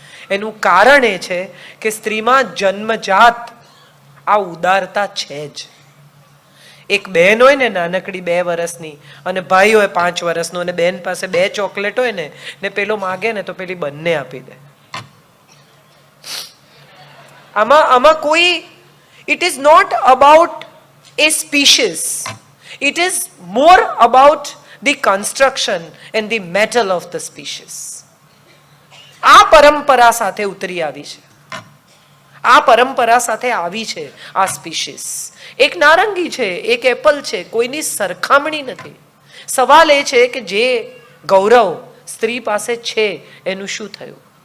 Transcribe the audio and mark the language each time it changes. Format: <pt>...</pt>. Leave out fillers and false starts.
<gu>એનું કારણ એ છે કે સ્ત્રીમાં જન્મજાત આ ઉદારતા છે જ. એક બહેન હોય ને નાનકડી 2 વર્ષની, અને ભાઈ હોય 5 વર્ષનો, અને બહેન પાસે 2 ચોકલેટ હોય ને પેલો માગે ને તો પેલી બંને આપી દે. આમાં કોઈ,</gu> <en>It is not about a species, it is more about the construction and the metal of the species.</en> <gu>આ પરંપરા સાથે ઉતરી આવી છે, આ પરંપરા સાથે આવી છે આ સ્પીશીસ. એક નારંગી છે, એક એપલ છે, કોઈની સરખામણી નથી. સવાલ એ છે કે જે ગૌરવ સ્ત્રી પાસે છે એનું શું થયું?</gu>